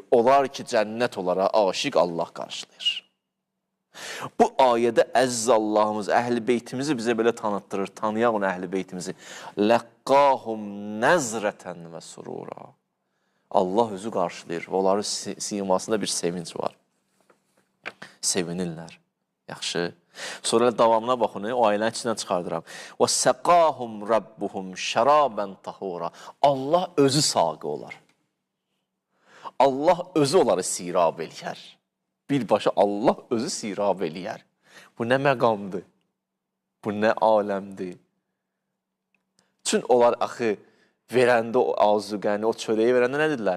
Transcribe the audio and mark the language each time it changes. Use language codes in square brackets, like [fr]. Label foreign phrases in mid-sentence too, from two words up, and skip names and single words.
[az] Onlar ki, cənnət onlara aşiq, Allah qarşılayır. Bu ayədə əziz Allahımız, Əhl-i Beytimizi bizə belə tanıtdırır. Tanıyaq onu Əhl-i Beytimizi. [ar] لقاهم نضرة وسرورا. [az] Allah özü qarşılayır və onların simasında bir sevinç var. Sevinirlər. Yaxşı. Sonra davamına baxın, o ayələrin içindən çıxardıram. [ar] وَسَقَاهُمْ رَبُّهُمْ شَرَابًا طَهُورًا. [az] Allah özü saqı olar. Allah özü onları sirab eləyər. Birbaşa Allah özü sirab eləyər. Bu nə məqamdır? Bu nə aləmdir? Çün onlar axı verəndə o azuqəni, o çörəyi verəndə nə dedilər?